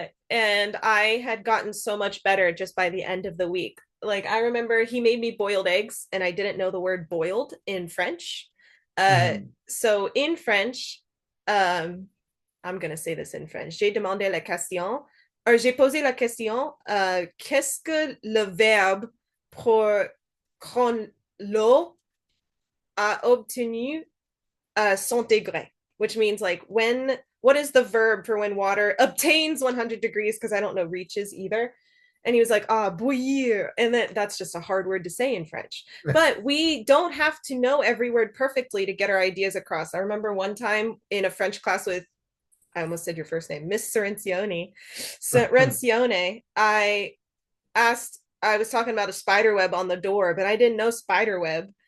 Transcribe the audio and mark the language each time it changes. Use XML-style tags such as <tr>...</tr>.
<en>and I had gotten so much better just by the end of the week. Like I remember he made me boiled eggs and I didn't know the word boiled in French. Uh Mm. so in French, um I'm going to say this in French.</en> <fr>J'ai demandé la question, or j'ai posé la question, qu'est-ce que le verbe pour quand l'eau a obtenu son degré,</fr> <en>which means like what is the verb for when water obtains 100 degrees? Because I don't know reaches either. And he was like, bouillir. And that's just a hard word to say in French. But we don't have to know every word perfectly to get our ideas across. I remember one time in a French class with, I almost said your first name, Miss Serencione. Serencione, I was talking about a spider web on the door, but I didn't know spider web.</en>